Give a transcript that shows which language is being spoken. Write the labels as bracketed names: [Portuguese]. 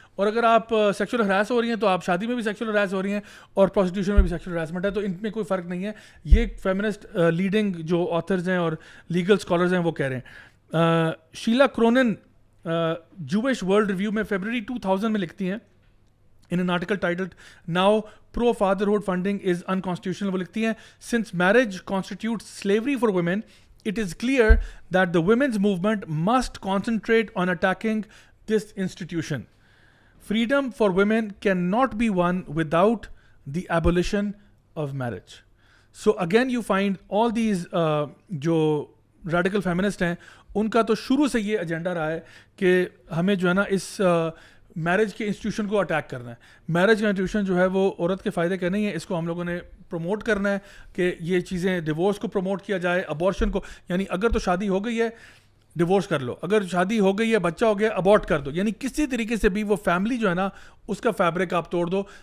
[Urdu] اور اگر آپ سیکشل ہراس ہو رہی ہیں تو آپ شادی میں بھی سیکشل ہراس ہو رہی ہیں, اور پروسٹیٹیوشن میں بھی سیکشل ہراسمنٹ ہے, تو ان میں کوئی فرق نہیں ہے. یہ فیمنسٹ لیڈنگ جو آتھرز ہیں اور لیگل اسکالرز ہیں وہ کہہ رہے ہیں. شیلا کرونن جوش ورلڈ ریویو میں فیبرری 2000 میں لکھتی ہیں [English] in an article titled Now Pro-Fatherhood Funding is Unconstitutional. [Urdu] وہ لکھتی ہیں [English] since marriage constitutes slavery for women, it is clear that the women's movement must concentrate on attacking this institution. Freedom for women cannot be won without the abolition of marriage. So again you find all these [Urdu] جو radical feminist ہیں ان کا تو شروع سے یہ agenda رہا ہے کہ ہمیں جو ہے نا اس میرج کے انسٹیٹیوشن کو اٹیک کرنا ہے. میرج کا انسٹیٹیوشن جو ہے وہ عورت کے فائدے کا نہیں ہے, اس کو ہم لوگوں نے پروموٹ کرنا ہے کہ یہ چیزیں, ڈیورس کو پروموٹ کیا جائے, ابورشن کو, یعنی اگر تو شادی ہو گئی ہے ڈیورس کر لو, اگر شادی ہو گئی ہے بچہ ہو گیا ابورٹ کر دو, یعنی کسی طریقے سے بھی وہ فیملی جو ہے نا اس کا فیبرک آپ توڑ دو.